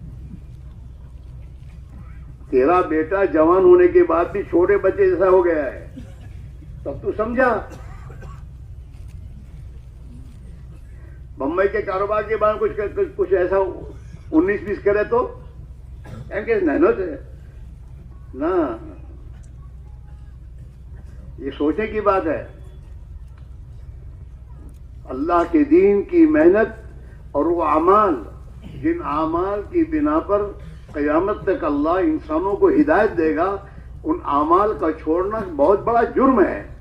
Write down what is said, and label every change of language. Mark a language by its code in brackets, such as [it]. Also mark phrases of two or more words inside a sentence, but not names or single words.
[ur] تیرا بیٹا جوان ہونے کے بعد بھی چھوٹے بچے جیسا ہو گیا ہے، تب تو سمجھا. بمبئی کے کاروبار کے بعد کچھ ایسا 19-20 کرے تو [gu] એમ કે નાનો છે ના, [ur] یہ سوچنے کی بات ہے. اللہ کے دین کی محنت اور وہ اعمال جن اعمال کی بنا پر قیامت تک اللہ انسانوں کو ہدایت دے گا، ان اعمال کا چھوڑنا بہت بڑا جرم ہے.